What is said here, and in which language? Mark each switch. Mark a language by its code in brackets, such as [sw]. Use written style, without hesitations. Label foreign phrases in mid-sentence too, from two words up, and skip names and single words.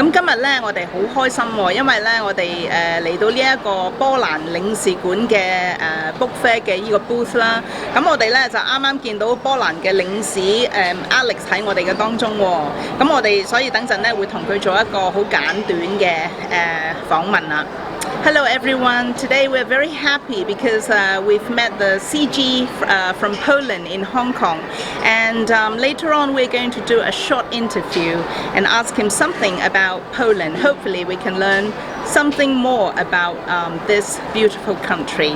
[yue] 咁今日咧我哋好開心喎，因為咧我哋嚟到呢一個波蘭領事館嘅 [en] book fair [yue] 嘅呢個 booth 啦。咁我哋咧就啱啱見到波蘭嘅領事Alex 喺我哋嘅當中喎。咁我哋所以等陣咧會同佢做一個好簡短嘅訪問啦。 [en] Hello everyone, today we're very happy because we've met the CG from Poland in Hong Kong, and later on we're going to do a short interview and ask him something about Poland. Hopefully we can learn something more about this beautiful country.